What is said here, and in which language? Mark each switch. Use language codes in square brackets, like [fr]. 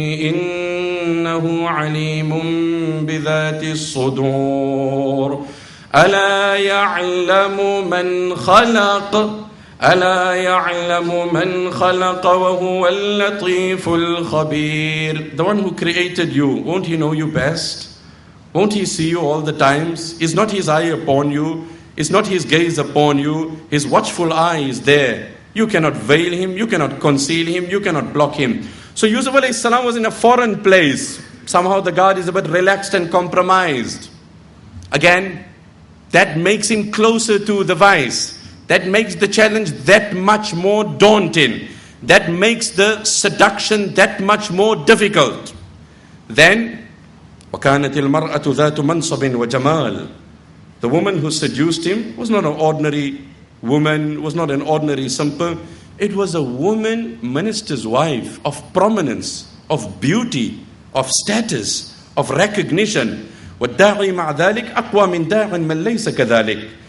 [ar] إنه عليم بذات الصدور ألا يعلم من خلق ألا يعلم من خلق وهو اللطيف الخبير. [en] The one who created you, won't he know you best? Won't he see you all the times? Is not his eye upon you? Is not his gaze upon you? His watchful eye is there. You cannot veil him, you cannot conceal him, you cannot block him. So Yusuf alayhi salam was in a foreign place. Somehow the guard is a bit relaxed and compromised. Again, that makes him closer to the vice. That makes the challenge that much more daunting. That makes the seduction that much more difficult. [ar] Then, وَكَانَتِ الْمَرْأَةُ ذَاتُ مَنْصَبٍ وَجَمَالٍ. [en] The woman who seduced him was not an ordinary woman, was not an ordinary simple. It was a woman, minister's wife, of prominence, of beauty, of status, of recognition. [ar] وَالدَّاعِي مَعَ ذَلِكَ أَقْوَى مِنْ دَاعٍ مَنْ لَيْسَ كَذَلِكَ.